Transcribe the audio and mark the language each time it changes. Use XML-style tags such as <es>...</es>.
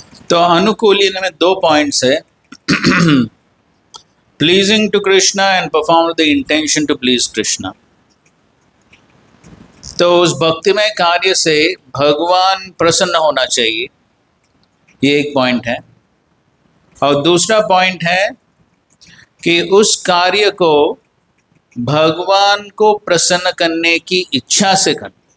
<hi>तो अनुकूल्येन में दो पॉइंट्स है।</hi> <en>pleasing to Krishna and perform with the intention to please Krishna.</en> <hi>तो उस भक्तिमय कार्य से भगवान प्रसन्न होना चाहिए, ये एक पॉइंट है। और दूसरा पॉइंट है कि उस कार्य को भगवान को प्रसन्न करने की इच्छा से करना।</hi>